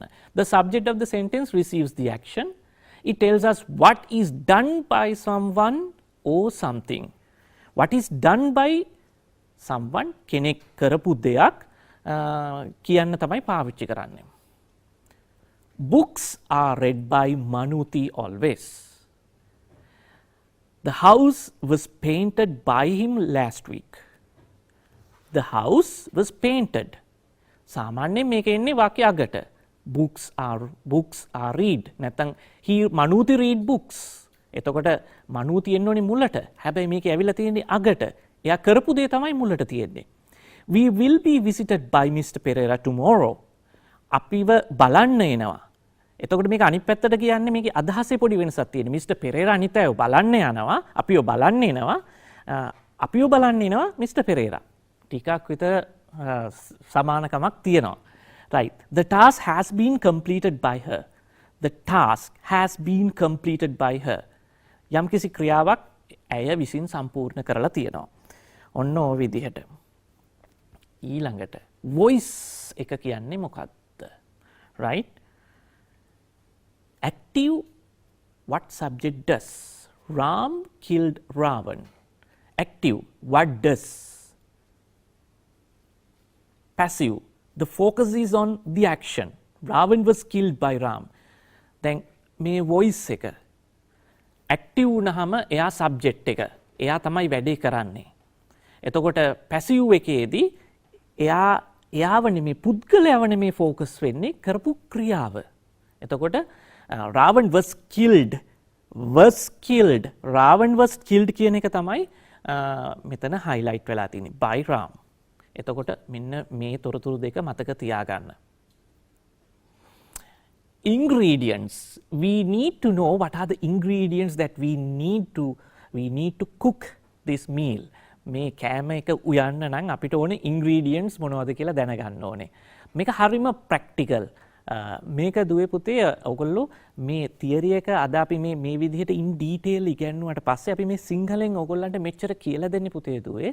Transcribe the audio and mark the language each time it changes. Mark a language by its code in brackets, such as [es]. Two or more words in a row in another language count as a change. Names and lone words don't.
[en] The subject of the sentence receives the action. It tells us what is done by someone or something. What is done by someone [si] කෙනෙක් කරපු දෙයක් කියන්න තමයි පාවිච්චි කරන්නේ. [en] Books are read by Manuti always. The house was painted by him last week. The house was painted. [si] සාමාන්‍යයෙන් මේක එන්නේ වාක්‍ය අගට. [en] Books are read. නැත්නම් Manuti read books. [si] එතකොට Manuti එන්න ඕනේ මුලට. හැබැයි මේක ඇවිල්ලා තියෙන්නේ අගට. එයා කරපු දේ තමයි මුලට තියෙන්නේ. [en] We will be visited by Mr. Pereira tomorrow. [si] අපිව බලන්න එනවා. එතකොට මේක අනිත් පැත්තට කියන්නේ මේකේ අදහසේ පොඩි වෙනසක් තියෙනවා. මිස්ටර් පෙරේරා අනිත් අයව බලන්න යනවා, අපිව බලන්න එනවා. අපිව බලන්න එනවා මිස්ටර් පෙරේරා. ටිකක් විතර සමානකමක් තියෙනවා. [en] Right. The task has been completed by her. The task has been completed by her. [si] යම්කිසි ක්‍රියාවක් ඇය විසින් සම්පූර්ණ කරලා තියෙනවා. ඔන්න ඔය විදිහට. ඊළඟට voice එක කියන්නේ මොකක්ද? [en] Right? Active, what subject does? Ram killed Ravan. Active, what does? Passive, the focus is on the action. Ravan was killed by Ram. Then [si] මේ voice එක active වුණාම එයා subject එක. එයා තමයි වැඩේ කරන්නේ. එතකොට passive එකේදී එයාව නෙමේ පුද්ගලයාව නෙමේ focus වෙන්නේ කරපු ක්‍රියාව. [en] එතකොට Ravan was killed. Ravan was killed [si] කියන එක තමයි මෙතන highlight වෙලා තියෙන්නේ [en] by Ram. [si] එතකොට මෙන්න මේ තොරතුරු දෙක මතක තියාගන්න. [en] Ingredients. We need to know what are the ingredients that we need to cook this meal. [si] මේ කෑම එක උයන්න නම් අපිට ඕනේ ingredients මොනවද කියලා දැනගන්න ඕනේ. මේක හරිම practical. මේක දුවේ පුතේ ඔයගොල්ලෝ මේ තියරි එක අද අපි මේ විදිහට [en] in detail [si] ඉගෙනුවාට පස්සේ අපි මේ සිංහලෙන් ඔයගොල්ලන්ට මෙච්චර කියලා දෙන්නේ පුතේ දුවේ.